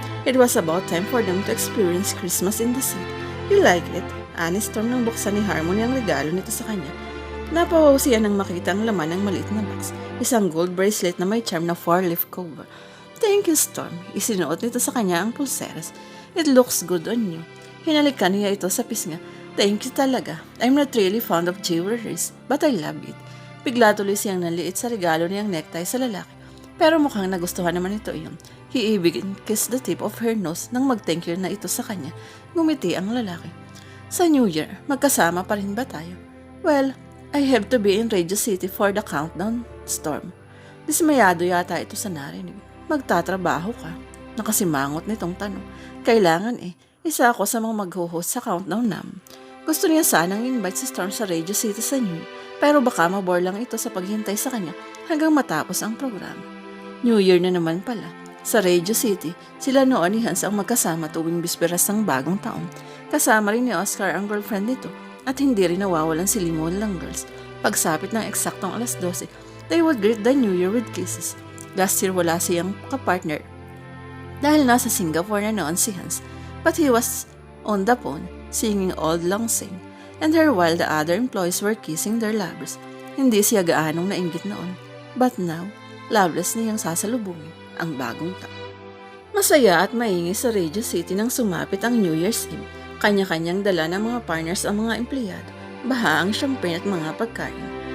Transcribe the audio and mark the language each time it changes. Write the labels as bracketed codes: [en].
[en] It was about time for them to experience Christmas in the city. You like it? [tl] Ani Storm nang buksan ni Harmony ang regalo nito sa kanya. Napawaw siya nang makita ang laman ng maliit na box, isang gold bracelet na may charm na 4-leaf cover. [en] Thank you, Storm. [tl] Isinuot nito sa kanya ang pulseras. [en] It looks good on you. [tl] Hinalikan niya ito sa pisnga. [en] Thank you talaga. I'm not really fond of jewelries, but I love it. [tl] Bigla tuloy siyang naliit sa regalo niyang necktie sa lalaki. Pero mukhang nagustuhan naman ito iyon. [en] He even kissed the tip of her nose [tl] nang mag-thank you na ito sa kanya. Ngumiti ang lalaki. Sa New Year, magkasama pa rin ba tayo? [en] Well, I have to be in Radio City for the countdown, Storm. [tl] Dismayado yata ito sa narinig. Magtatrabaho ka. Nakasimangot nitong tanong. Kailangan isa ako sa mga mag-host sa countdown namin. Gusto niya sanang invite si Storm sa Radio City sa New Year, pero baka mabore lang ito sa paghintay sa kanya hanggang matapos ang programa. New Year na naman pala. Sa Radio City, sila noon ni Hans ang magkasama tuwing bisperas ng bagong taon. Kasama rin ni Oscar ang girlfriend nito at hindi rin nawawalan si Limon lang girls. Pagsapit ng eksaktong 12:00, [en] they would greet the New Year with kisses. Last year [tl] wala siyang kapartner dahil nasa Singapore na noon si Hans, [en] but he was on the phone singing Auld Lang Syne and her while the other employees were kissing their lovers. [tl] Hindi siya gaanong nainggit noon, [en] but now, [tl] loveless niyang sasalubungin ang bagong taon. Masaya at maingay sa Radio City nang sumapit ang New Year's Eve. Kanya-kanyang dala ng mga partners ang mga empleyado, baha ang champagne at mga pagkain.